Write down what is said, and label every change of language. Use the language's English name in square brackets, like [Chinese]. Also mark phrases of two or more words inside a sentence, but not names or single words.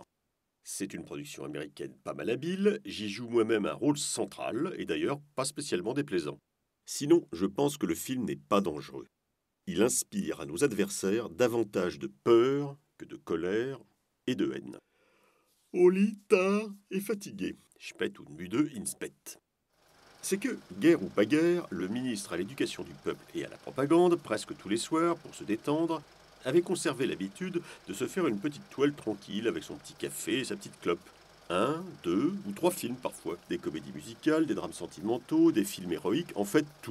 [French] C'est une production américaine pas mal habile, j'y joue moi-même un rôle central, et d'ailleurs pas spécialement déplaisant. Sinon, je pense que le film n'est pas dangereux. Il inspire à nos adversaires davantage de peur que de colère et de haine. Au lit, tard et fatigué. [German] Spät und müde in Spät. [French] C'est que, guerre ou pas guerre, le ministre à l'éducation du peuple et à la propagande, presque tous les soirs, pour se détendre, avait conservé l'habitude de se faire une petite toile tranquille avec son petit café et sa petite clope. 1, 2 ou 3 films parfois. Des comédies musicales, des drames sentimentaux, des films héroïques, en fait tout.